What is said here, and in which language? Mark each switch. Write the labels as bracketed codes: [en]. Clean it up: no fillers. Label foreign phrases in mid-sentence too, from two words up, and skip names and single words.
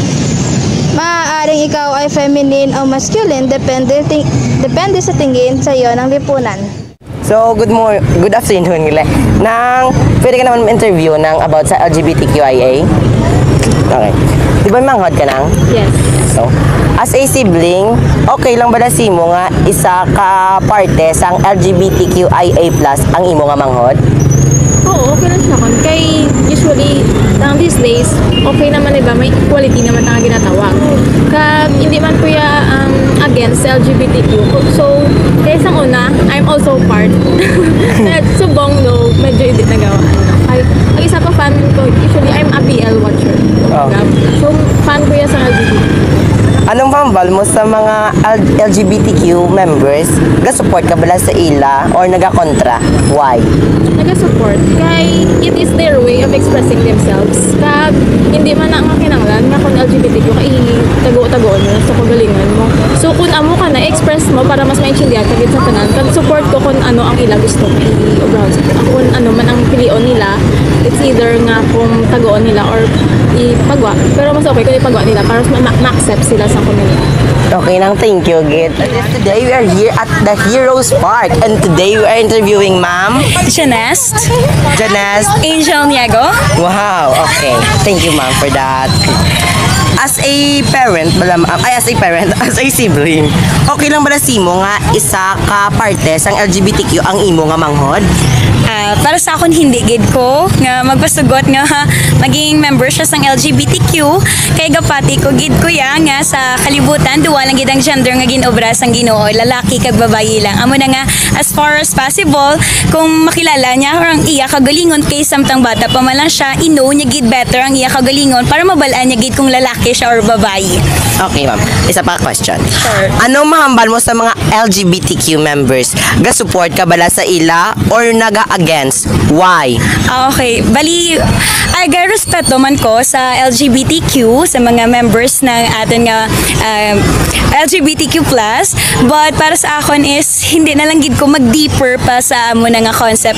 [tl] Maaaring ikaw ay feminine o masculine, depende sa tingin sa iyo ng lipunan. [en] So, good afternoon nila. [tl] Pwede ka naman ma-interview about sa LGBTQIA? [hil] Okay. Di ba manghod ka nang? [en] Yes. So, as a sibling, [hil] okay lang ba na mo nga isa ka parte sang LGBTQIA+ ang imo nga manghod? Oo, okay lang siya kon. Kay usually, [en] these days, [hil] okay naman diba, may equality naman ang ginatawag. Kag hindi man kuya against LGBTQ. So, kaya sa una, [en] I'm also part. [hil] Subong no, [tl] medyo hindi nagawa. [hil] Ay, ang isa pa fan ko, [en] usually I'm a BL watcher. Oh. [hil] So, fan ko yan sa LGBT. Anong pambal mo sa mga LGBTQ members? Ga-support ka bala sa ila or naga-kontra? [en] Why? [hil] Naga-support. [en] Kaya it is their way of expressing themselves. [hil] Kag hindi man na ang kinanglan nga kung LGBTQ ka tago-tagoon mo sa kagalingan mo. So kung amo ka na express mo para mas maintindihan kagit sa tanan, kag support ko kung ano ang ila gusto mo i-obrown sa kung ano man ang pilion nila. [en] It's either [hil] nga kung tagoon nila or ipagwa. Pero mas okay kung ipagwa nila para ma-accept sila sa community. Okay nang, [en] thank you, Git. Today we are here at the Heroes Park and today we are interviewing Ma'am Janest Angel Niego. Wow, okay. Thank you, Ma'am, for that. As a parent, as a sibling, [hil] okay lang ba na mo nga isa ka parte sang LGBTQ ang imo nga manghod? Para sa akon hindi gid ko nga magpasugot nga maging member siya sang LGBTQ kay gapati ko gid ko ya nga sa kalibutan duwa lang gid ang gender nga ginobra sang Ginoo, lalaki kag babayi lang. Amo na nga [en] as far as possible [hil] kung makilala niya ang iya kagalingon kay samtang bata pa man lang siya, i-know niya gid better ang iya kagalingon para mabalaan niya gid kung lalaki siya or babayi. Okay, Ma'am. Isa pa question. [en] Sure. [hil] Anong mahambal mo sa mga LGBTQ members? Ga-support ka bala sa ila or naga-against? [en] Why? [hil] Okay, bali respeto man ko sa LGBTQ sa mga members ng atin nga LGBTQ+, but para sa akon is hindi na lang gid ko mag-deeper pa sa amo na nga concept.